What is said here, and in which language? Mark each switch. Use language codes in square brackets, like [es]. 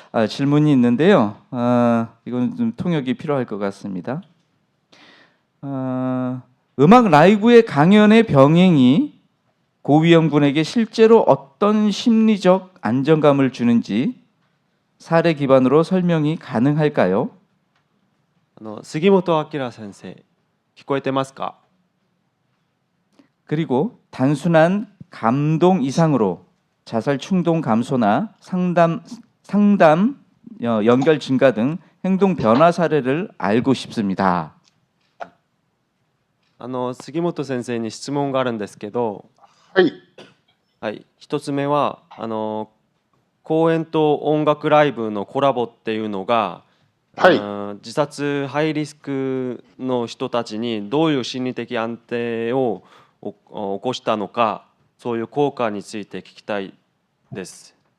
[ko] 질문이 있는데요. 이건 좀 통역이 필요할 것 같습니다. 음악 라이브의 강연의 병행이 고위험군에게 실제로 어떤 심리적 안정감을 주는지 사례 기반으로 설명이 가능할까요? [ja] 杉本明先生、聞こえてますか？ [ko] 그리고 단순한 감동 이상으로 자살 충동 감소나 상담 연결 증가 등 행동 변화 사례를 알고 싶습니다. [ja] 杉本先生に質問があるんですけど、はい。はい、一つ目は公演と音楽ライブのコラボっていうのが、はい。自殺ハイリスクの人たちにどういう心理的安定を起こしたのか、そういう効果について聞きたいです。